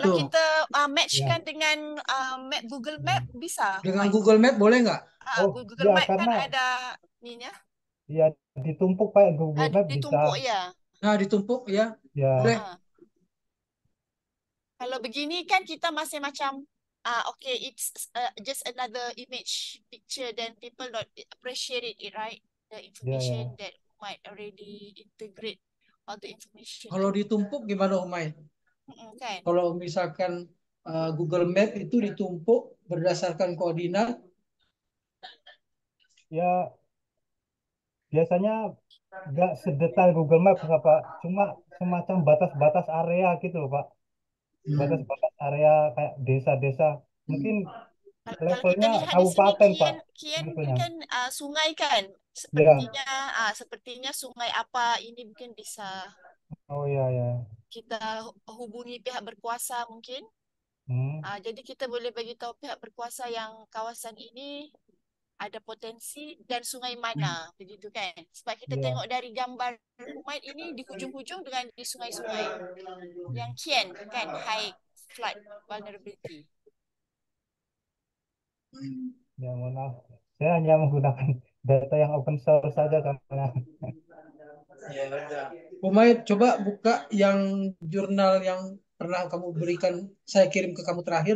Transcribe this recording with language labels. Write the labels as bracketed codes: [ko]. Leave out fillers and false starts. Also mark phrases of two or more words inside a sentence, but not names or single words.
[id] Kalau kita matchkan dengan map Google Map bisa. Dengan Google Map boleh nggak? Google Map kan ada ininya. Ya ditumpuk Pak, Google Map ditumpuk bisa. Ya. Nah ditumpuk ya. Boleh. [ms] Kalau begini kan kita masih macam [en] okay, it's just another image picture, then people not appreciate it, right? The information that might already integrate all the information. [id] Kalau ditumpuk gimana Humaid? Kan? Kalau misalkan Google Map itu ditumpuk berdasarkan koordinat? Ya biasanya nggak sedetail Google Map Pak, cuma semacam batas-batas area gitu loh Pak. Batas-batas area kayak desa-desa, mungkin levelnya kabupaten Pak. Kian kan sungai kan, sepertinya sungai apa ini mungkin bisa. Oh ya. [ms] Kita hubungi pihak berkuasa mungkin. Jadi kita boleh bagi tahu pihak berkuasa yang kawasan ini ada potensi dan sungai mana, begitu kan? Sebab kita tengok dari gambar Humaid ini di hujung-hujung dengan di sungai-sungai yang kian kan [en] high flood vulnerability. [id] Ya mohon maaf, saya hanya menggunakan data yang [en] open source [id] saja karena. Ya udah. Humaid, coba buka yang jurnal yang pernah kamu berikan, saya kirim ke kamu terakhir.